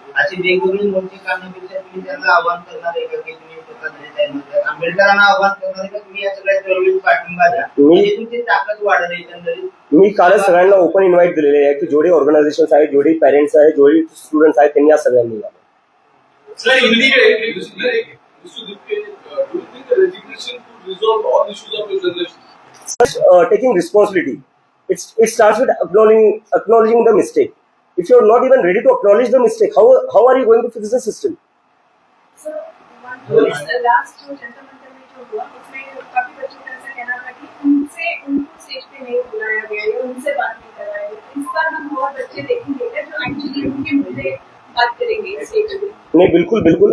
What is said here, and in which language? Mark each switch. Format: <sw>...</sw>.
<mr>अशी वेगवेगळी मोठी करण्यापेक्षा तुम्ही त्यांना आव्हान करणार आहे का की तुम्ही स्वतः आंबेडकरांना आव्हान करणार आहे का तुम्ही या सगळ्या चळवळीत पाठिंबा द्या म्हणजे तुमची ताकद वाढेल एकंदरीत. मी कालच सगळ्यांना ओपन इन्व्हाइट दिलेले आहे की जेवढे ऑर्गनायझेशन आहेत, जेवढे पेरेंट्स आहेत, जेवढे स्टुडंट्स आहेत, त्यांनी या सगळ्यांनी यावं.</mr> <en>Sir, in the Mr. Dipke, do you think the resignation could resolve all issues of your generation? Taking responsibility, it starts with acknowledging the mistake. If you are not even ready to acknowledge the mistake, how are you going to fix the system?</en> <hi>Sir last जो जनता मंत्र में जो हुआ उसमें काफी बच्चों का ऐसा कहना था कि उनको स्टेज पे नहीं बुलाया गया या उनसे बात नहीं कराया गया. इस बार हम बहुत बच्चे देखेंगे जो एक्चुअली उनके मुद्दे बात करेंगे स्टेज पे. नहीं, बिल्कुल.</hi>